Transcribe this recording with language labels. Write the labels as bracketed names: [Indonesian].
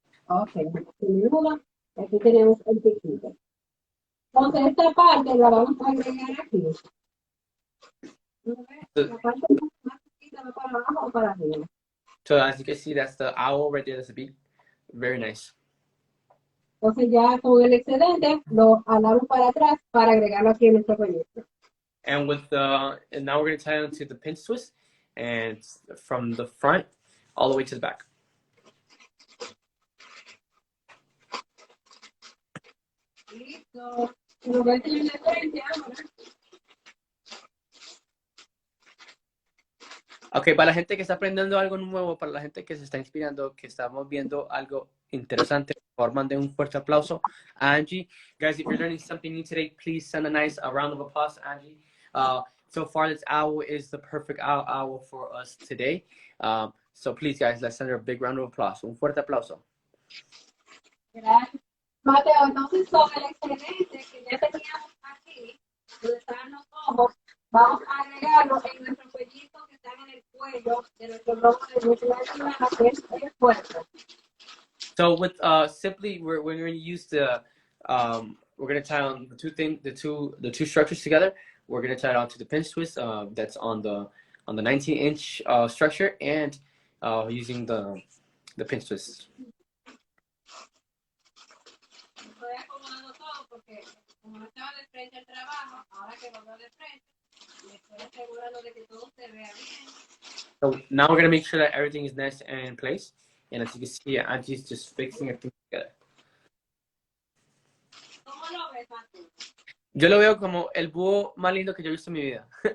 [Spanish] Ok, sin duda, aquí tenemos el piquito. Entonces esta parte la vamos a agregar aquí. La parte más chiquita va para abajo o para arriba. [English] So as you can see, that's the owl right there. That's the beak. Very nice. [Spanish] Entonces ya con el excedente lo jalamos para atrás para agregarlo aquí en nuestro proyecto. [English] And and now we're going to tie it onto the pinch twist, and from the front all the way to the back. [Spanish] Listo. Lo voy a tener de frente ahora. Ok, para la gente que está aprendiendo algo nuevo, para la gente que se está inspirando, que estamos viendo algo interesante, por favor, manden un fuerte aplauso a Angie. [English] Guys, if you're learning something new today, please send a round of applause to Angie. So far, this owl is the perfect owl for us today. So please, guys, let's send her a big round of applause. [Spanish] Un fuerte aplauso. Gracias. Mateo, entonces sobre el excedente que ya teníamos aquí, donde están los ojos, vamos a agregarlo en nuestros cuellitos que están en el cuello de nuestro globo de nuestra hermana, que es el cuerpo. [English] So with simply, we're going to use we're going to tie on the two structures together. We're going to tie it onto the pinch twist that's on the 19-inch structure, and using the pinch twist. [Spanish] Estoy acomodando todo porque como no estaba de frente al trabajo, ahora que lo veo de frente, me estoy asegurando de que todo se vea bien. [English] So now we're going to make sure that everything is nice and in place. And as you can see, Angie's just fixing everything together. [Spanish] ¿Cómo lo ves, Mateo? Yo lo veo como el búho más lindo que yo he visto en mi vida.